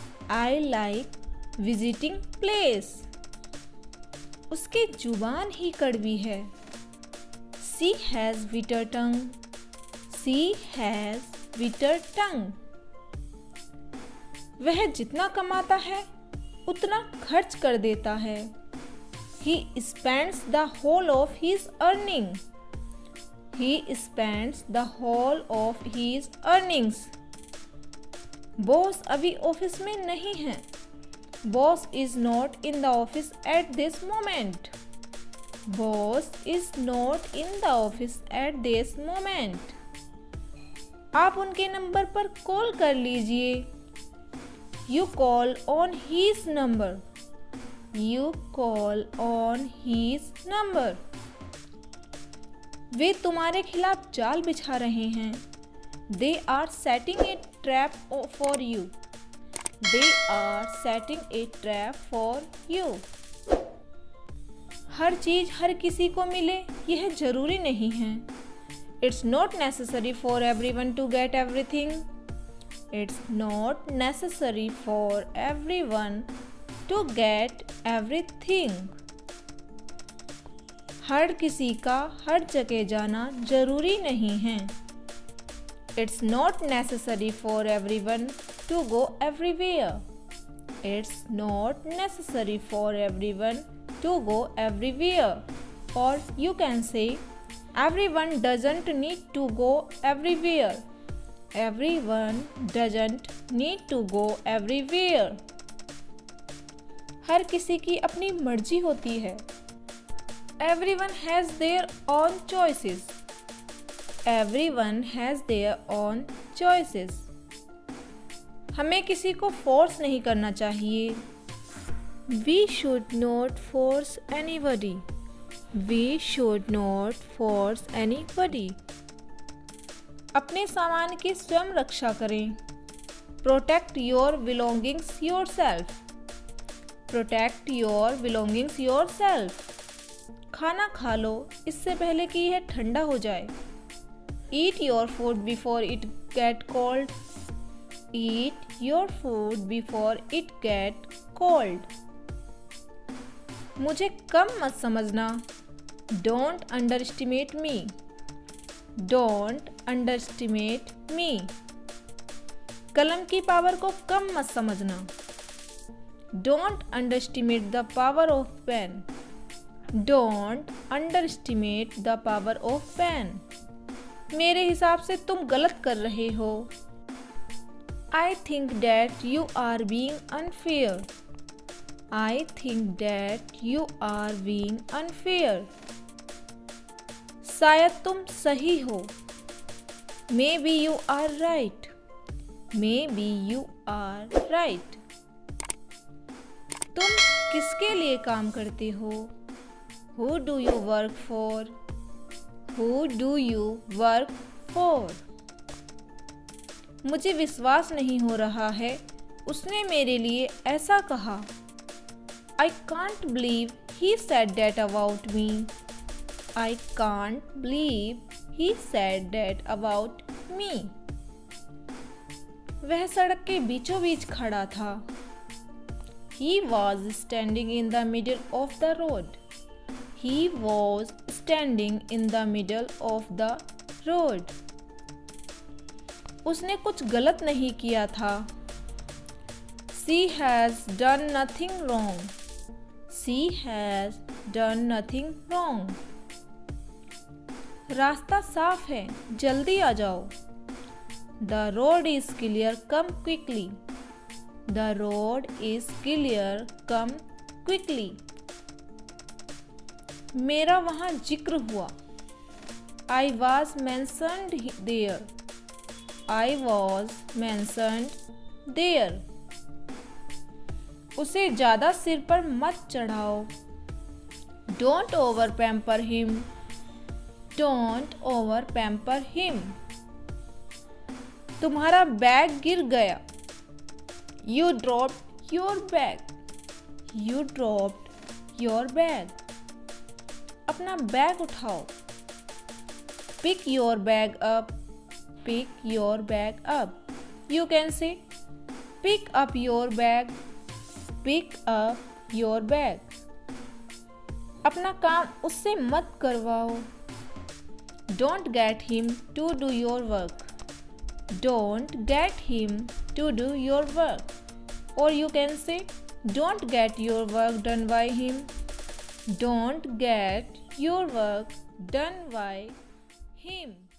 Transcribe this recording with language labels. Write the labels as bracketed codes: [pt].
[en] I like visiting place. [hi] उसकी जुबान ही कड़वी है। [en] She has bitter tongue. She has bitter tongue. [hi] वह जितना कमाता है उतना खर्च कर देता है. [en] He spends the whole of his earning. He spends the whole of his earnings. [hi] Boss अभी ऑफिस में नहीं है. [en] Boss is not in the office at this moment. Boss is not in the office at this moment. [hi] आप उनके number पर call कर लीजिए. [en] You call on his number. You call on his number. [hi] वे तुम्हारे खिलाफ जाल बिछा रहे हैं. [en] They are setting a trap for you. They are setting a trap for you. [hi] हर चीज हर किसी को मिले यह जरूरी नहीं है. [en] It's not necessary for everyone to get everything. It's not necessary for everyone to get everything. [hi] हर किसी का हर जगह जाना जरूरी नहीं है. [en] It's not necessary for everyone to go everywhere. It's not necessary for everyone to go everywhere. Or you can say, everyone doesn't need to go everywhere. Everyone doesn't need to go everywhere. [hi] हर किसी की अपनी मर्जी होती है. [en] Everyone has their own choices. Everyone has their own choices. [hi] हमें किसी को force नहीं करना चाहिए. [en] We should not force anybody. We should not force anybody. [hi] अपने सामान की स्वयं रक्षा करें. [en] Protect your belongings yourself. Protect your belongings yourself. [hi] खाना खा लो इससे पहले कि यह ठंडा हो जाए. [en] Eat your food before it get cold. Eat your food before it get cold. [hi] मुझे कम मत समझना. [en] Don't underestimate me. Don't underestimate me. [hi] कलम की पावर को कम मत समझना. [en] Don't underestimate the power of pen. Don't underestimate the power of pen. [hi] मेरे हिसाब से तुम गलत कर रहे हो. [en] I think that you are being unfair. I think that you are being unfair. [hi] शायद तुम सही हो. [en] Maybe you are right. Maybe you are right. [hi] तुम किसके लिए काम करते हो? [en] Who do you work for? Who do you work for? [hi] मुझे विश्वास नहीं हो रहा है उसने मेरे लिए ऐसा कहा. [en] I can't believe he said that about me. I can't believe he said that about me. [hi] वह सड़क के बीचों बीच खड़ा था. [en] He was standing in the middle of the road. He was standing in the middle of the road. [hi] उसने कुछ गलत नहीं किया था. [en] She has done nothing wrong. She has done nothing wrong. [hi] रास्ता साफ है, जल्दी आ जाओ. [en] The road is clear, come quickly. The road is clear, come quickly. [hi] मेरा वहाँ जिक्र हुआ. [en] I was mentioned there. I was mentioned there. [hi] उसे ज़्यादा सिर पर मत चढ़ाओ. [en] Don't over pamper him. Don't over pamper him. [hi] तुम्हारा बैग गिर गया. [en] You dropped your bag. You dropped your bag. [hi] अपना बैग उठाओ. [en] Pick your bag up. Pick your bag up. You can say, pick up your bag. Pick up your bag. [hi] अपना काम उससे मत करवाओ. [en] Don't get him to do your work. Don't get him to do your work. Or you can say, don't get your work done by him. Don't get your work done by him.